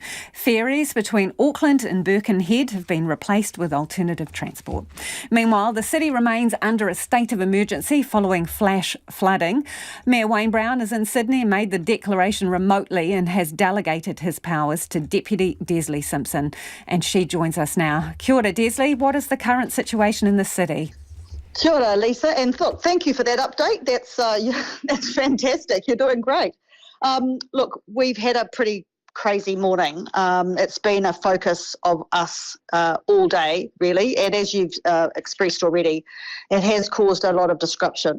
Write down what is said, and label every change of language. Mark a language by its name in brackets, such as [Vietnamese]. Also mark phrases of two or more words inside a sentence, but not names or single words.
[English] Ferries between Auckland and Birkenhead have been replaced with alternative transport. Meanwhile, the city remains under a state of emergency following flash flooding. Mayor Wayne Brown is in Sydney and made the declaration remotely and has delegated his powers to Deputy Desley Simpson. And she joins us now. [Māori] Kia ora, Desley. [English] What is the current situation in the city? [Māori] Kia ora, [English] Lisa, and look, thank you for that update. That's fantastic. You're doing great. Look, we've had a pretty crazy morning. It's been a focus of us all day, really, and as you've expressed already, it has caused a lot of disruption.